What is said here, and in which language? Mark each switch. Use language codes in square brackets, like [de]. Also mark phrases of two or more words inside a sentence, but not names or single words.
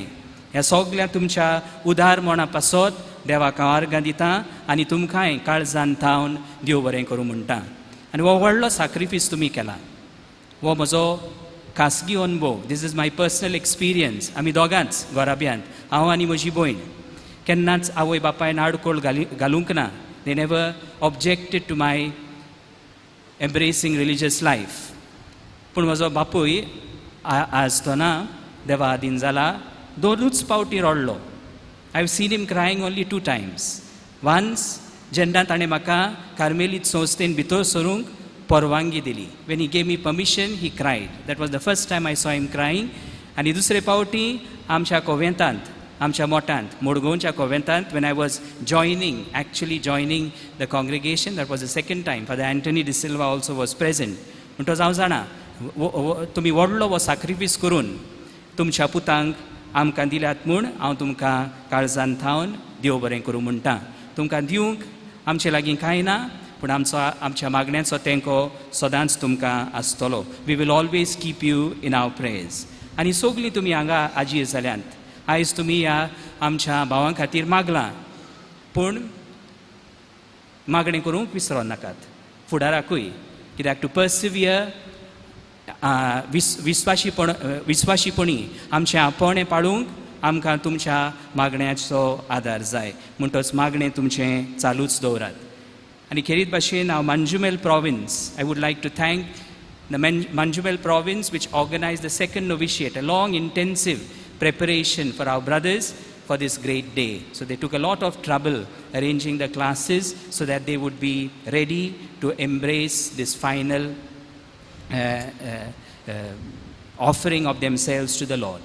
[kok] ह्या सगळ्या तुमच्या उदार मना पासत देवाक हांव अर्गां दितां आनी तुमकांय काळजान थावन देव बरें करूं म्हणटा. आनी हो व्हडलो सॅक्रिफीस तुमी केला. हो म्हजो खासगी अनुभव. [en] this is my personal experience. [kok] आमी दोगांच घोराब्यांत, हांव आनी म्हजी भयण, केन्नाच आवय बापायन आडकोळ घालूंक ना. [en] They never objected to my embracing religious life. [kok] पूण म्हजो बापूय आसतना देवा आदीन जाला 2च फावटी रडलो. [en] I have seen him crying only 2 times. Once, [kok] जेन्ना ताणें म्हाका कार्मेलीत संस्थेन भितर सरूंक परवानगी दिली. [en] When he gave me permission, he cried. That was the first time I saw him crying. [kok] आनी दुसरे फावटी आमच्या कोवेंतांत, आमच्या मोठांत, मोडगांवच्या कोवेंतांत, [en] when I was actually joining the congregation, that was the second time. Father Anthony De Silva also was present. [kok] म्हणटच हांव जाणा तुमी व्हडलो हो सॅक्रिफीस करून तुमच्या पुतांक आमकां दिल्यात म्हूण हांव तुमकां काळजान थावन देव बरें करूं म्हणटा. तुमकां दिवंक आमचे लागीं कांय ना, पूण आमच्या मागण्यांचो तेंको सदांच तुमकां आसतलो. [en] we will always keep you in our prayers. [kok] आनी सगलीं तुमी हांगा आजीर जाल्यांत. आयज तुमी ह्या आमच्या भावां खातीर मागलां, पूण मागणें करूंक विसरो नाकात. फुडाराकूय, कित्याक [en] to persevere, [kok] विस्वाशीपणी आमचें आपोवणें पाळूंक आमकां तुमच्या मागण्याचो आदार जाय. म्हणटच मागणें तुमचें चालूच दवरात. आनी खेरीत भाशेन हांव मांजुमेल प्रॉविन्स, [en] I would like to thank the Manjumel province, which organized the second novitiate, a long intensive preparation for our brothers for this great day. So they took a lot of trouble arranging the classes so that they would be ready to embrace this final offering of themselves to the Lord.